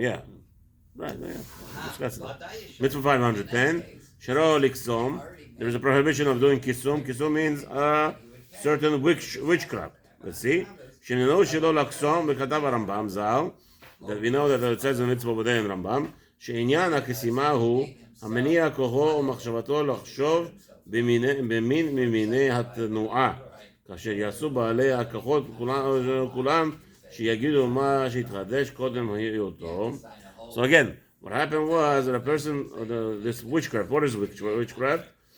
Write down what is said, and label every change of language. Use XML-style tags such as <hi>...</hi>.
<en>Yeah. Right, yeah. Discuss it. Mitzvah 510.</en> <he>Shelo liksom.</he> <en>There is a prohibition of doing kisum. Kisum means a certain witchcraft. Let's see.</en> <he>Shenino shelo laksom v'katav Rambam Zal.</he> <en>That we know that it says in Mitzvah Bodei in Rambam.</en> <he>שעניין הכסימה הוא המניע כוחו ומחשבתו לחשוב במין ממיני התנועה כאשר יעשו בעלי הכוחות כולם שיגידו מה שהתחדש קודם היותו.</he> <en>So again, what happened was that a person, this witchcraft, what is witchcraft?</en>